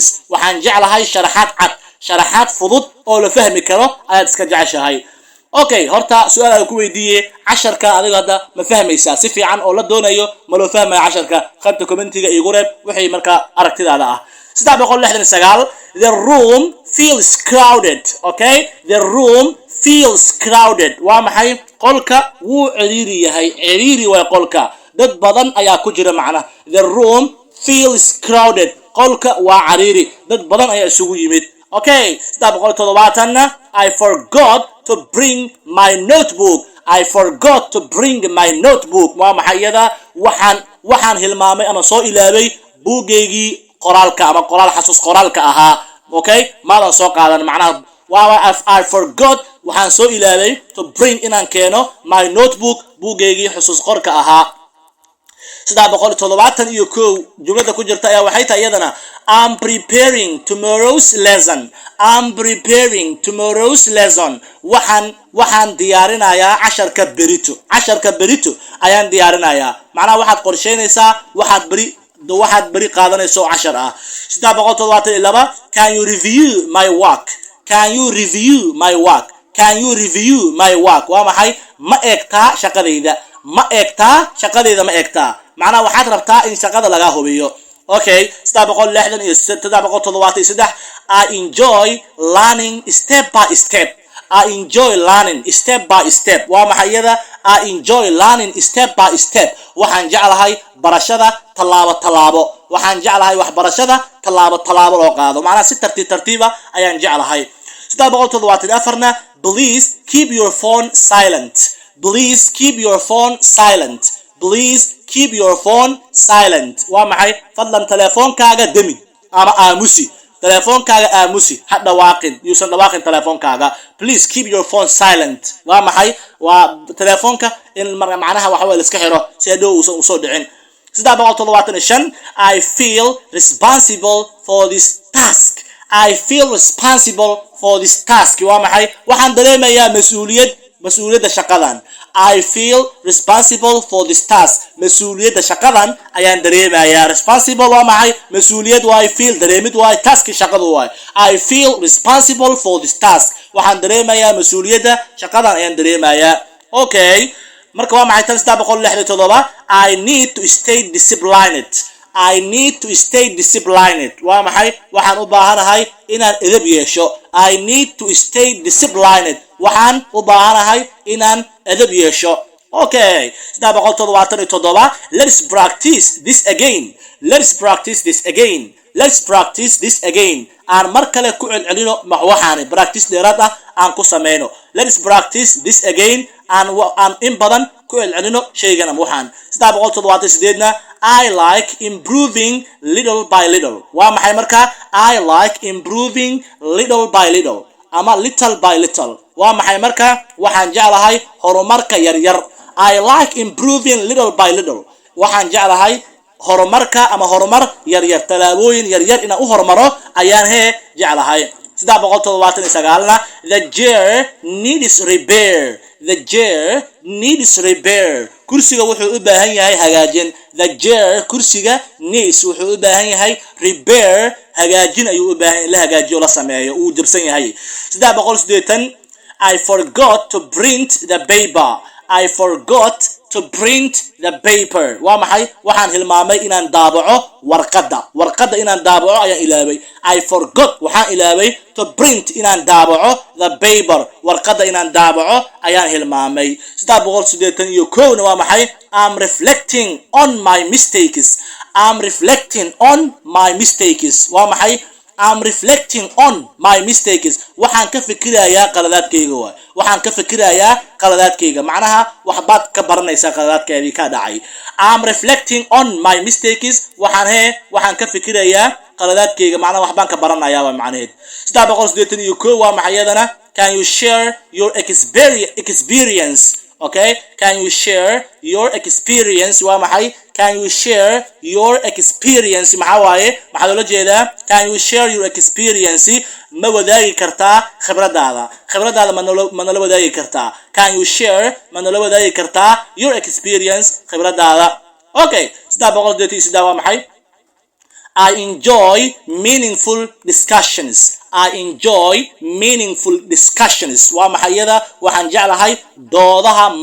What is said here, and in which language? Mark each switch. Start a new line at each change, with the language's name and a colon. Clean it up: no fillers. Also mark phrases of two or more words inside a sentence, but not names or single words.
Somali: Waxaan jeclahay sharaxaad cad. sharaxaad fudud oo la fahmi karo ayaad iska jeceshahay. Okay, horta su'aal aan ku weydiiyay, casharka adiga hadda ma fahmaysaa si fiican oo la doonayo ma loo fahmayo casharka? Qaybta commentiga igu reeb wixii marka aragtidaada ah.
English: 369, the room feels crowded. Okay, the room feels crowded.
Somali: Waa maxay? Qolka wuu ciriiri yahay. Ciriiri waa qolka, dad badan ayaa ku jira macna.
English: The room feels crowded.
Somali: Qolka waa ciriiri, dad badan ayaa isugu yimid.
English: Okay, 370, I forgot to bring my notebook. I forgot to bring my notebook.
Somali: Waa maxay iyada? Waxaan hilmaamay ama soo ilaabay buugeygii qoraalka ama qoraal xasuus qoraalka ahaa. Okay, maadan soo qaadan macnaha waa
English: I forgot
Somali: waxaan soo ilaabay
English: to bring
Somali: inaan keeno
English: my notebook
Somali: buugeygii xusuus qorka ahaa. 371 jumlada ku jirta ayaa waxay tahay iyadana,
English: I'm preparing tomorrow's lesson. I'm preparing tomorrow's lesson.
Somali: Waxaan diyaarinayaa casharka berito. Casharka berito ayaan diyaarinayaa. Macnaha waxaad qorsheynaysaa waxaad beri qaadanayso cashar ah.
English: 372, can you review my work? Can you review my work? Can you review my work?
Somali: Waa maxay? Ma eegtaa shaqadayda. Ma eegtaa shaqadayda ma eegtaa. macnaha waxaad rabtaa in shaqada laga hubiyo.
English: Okay, 373, I enjoy learning step by step. I enjoy learning step by step.
Somali: Waa maxay iyada?
English: I enjoy learning step by step.
Somali: Waxaan jeclahay barashada talaabo talaabo. Waxaan jeclahay wax barashada talaabo talaabo loo qaado. Macnaha si tartiib ayaan jeclahay.
English: 374, please keep your phone silent. Please keep your phone silent. Please keep your phone silent.
Somali: Waa maxay? Fadlan telefoonkaaga demi ama aamusi. Telefoonkaaga aamusi, ha dhawaaqin, yuusan dhawaaqin telefoonkaaga.
English: Please keep your phone silent.
Somali: Waa maxay? Waa telefoonka in macnaha waxa la iska xiro si hadhow uusan u soo dhicin.
English: 375, I feel responsible for this task. I feel responsible for this task.
Somali: Waa maxay? Waxaan dareemayaa mas'uuliyadda shaqadan.
English: I feel responsible for this task.
Somali: Mas'uuliyadda shaqadan ayaan dareemayaa. Responsible waa maxay? Mas'uuliyad waa
English: I feel,
Somali: dareemid waa task shaqadu waa.
English: I feel responsible for this task.
Somali: Waxaan dareemayaa mas'uuliyadda shaqadan ayaan dareemayaa. Okay, marka waa maxay?
English: 367, I need to stay disciplined. I need to stay disciplined.
Somali: Waa maxay? Waxaan u baahanahay inaan edeb yeesho.
English: I need to stay disciplined.
Somali: Waxaan u baahanahay inaan edeb yeesho.
English: Okay, 377, let's practice this again. Let's practice this again. Let's practice this again.
Somali: Aan mar kale ku celcelino waxaan practice dheeraad ah aan ku sameeyno.
English: Let's practice this again.
Somali: aan in badan ku celcelino shaygan ama waxaan 378na
English: I like improving little by little
Somali: waa maxay marka
English: I like improving little by little
Somali: ama
English: little by little
Somali: waa maxay marka waxaan jeclahay horumarka yar yar
English: I like improving little by little
Somali: waxaan jeclahay horumarka ama horumar yar yar talaabooyin yar yar inaan u horumaro ayaan jeclahay
English: 379na the chair needs repair the chair needs repair
Somali: kursiga wuxuu u baahan yahay hagaajin
English: the chair kursiga
Somali: needs wuxuu u baahan yahay repair hagaajin ayuu u baahan in la hagaajiyo la sameeyo uu jabsan yahay 380
English: I forgot to print the paper I forgot to print the paper
Somali: waa maxay waxaan hilmaamay inaan daabaco warqada inaan daabaco ayaan ilaaway
English: I forgot
Somali: waxaan ilaaway
English: to print
Somali: inaan daabaco
English: the paper
Somali: warqada inaan daabaco ayaan hilmaamay
English: 381
Somali: waa maxay
English: I'm reflecting on my mistakes I'm reflecting on my mistakes
Somali: waa maxay
English: I'm reflecting on my mistakes
Somali: waxaan ka fikirayaa qaladaadkayga waxaan ka fikirayaa qaladaadkayga macnaha waxbaad ka baranaysaa qaladaadkeedii ka dhacay
English: I'm reflecting on my mistakes
Somali: waxaan ka fikirayaa qaladaadkayga macnaha waxbaan ka baranayaa waa macnaheed 381 waa maxay yadana
English: can you share your experience okay can you share your experience
Somali: waa maxay
English: can you share your experience
Somali: maxaa waaye maxaa loo jeedaa
English: can you share your experience
Somali: ma wadaagi kartaa khibradaada ma nala wadaagi kartaa
English: can you share
Somali: ma nala wadaagi kartaa
English: your experience
Somali: khibradaada okay 383 waa maxay
English: I enjoy meaningful discussions I enjoy meaningful discussions
Somali: waa maxayada waxaan jeclahay doodaha